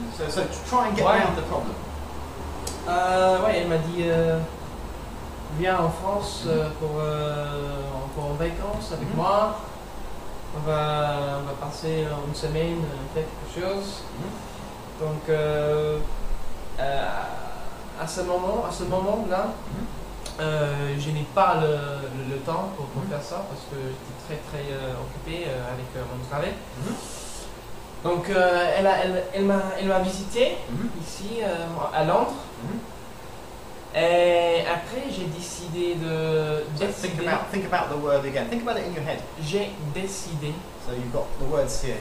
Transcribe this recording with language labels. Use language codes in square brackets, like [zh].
[en] So try and get around the problem. [fr] Ouais, elle m'a dit viens en France pour en vacances avec moi. On va passer une semaine, faire quelque chose. Donc à ce moment-là, je n'ai pas le temps pour faire ça parce que j'étais très occupé avec mon travail. Donc elle m'a visité ici à Londres. Et après j'ai décidé de [en] Think about the word again. Think about it in your head. [fr] J'ai décidé. [en] So you've got the words here.